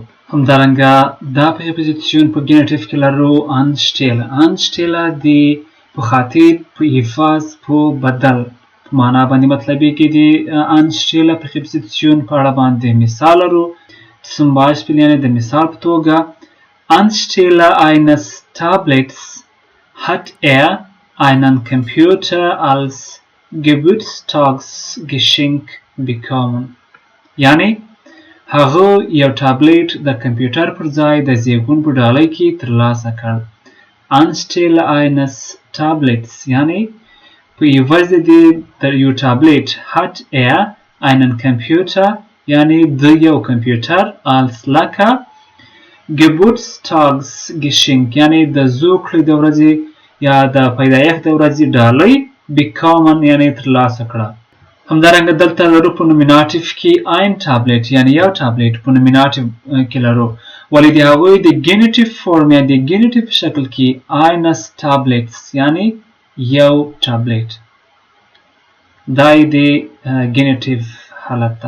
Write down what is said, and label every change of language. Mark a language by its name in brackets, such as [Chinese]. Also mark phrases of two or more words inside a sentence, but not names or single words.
[Pashto] همدارنګه دا پریپوزیشن په ګېنیټیف کې لرو انشټیله د په خاطر په عوض په بدل معنا باندې مطلبی کې د انشټیله پریپوزیشن په اړه باندې مثال لرو [German] zum Beispiel [Pashto] یعنی د مثال په توګه [German] anstelle eines Tablets hat er einen Computer als Geburtstagsgeschenk bekommen [Pashto] یعنی هغه یو ټابلیټ د کمپیوټر پر ځای د زیږون په ډالۍ کې ترلاسه کړ [German] anstelle eines Tablets [Pashto] یعنی په عوض د یو ټابلیټ [German] hat er einen Computer [Pashto] یعنی د یو کمپیوټر als لکه Geburtstagsgeschenk یعنی د زوکړې د ورځې یا د پیدایښت د ورځې ډالۍ bekommen یعنی ترلاسه کړه همدارنګه دلته لرو په نومیناتیف کې ein ټابلیټ یعنی یو ټابلیټ په نومیناتیف کې لرو ولی د هغوی د ګېنیټیف فورم یا د ګېنیټیف شکل کې [German] eines Tablets [Pashto] یعنی یو ټابلیټ دا یې د ګېنیټیف حالت ده.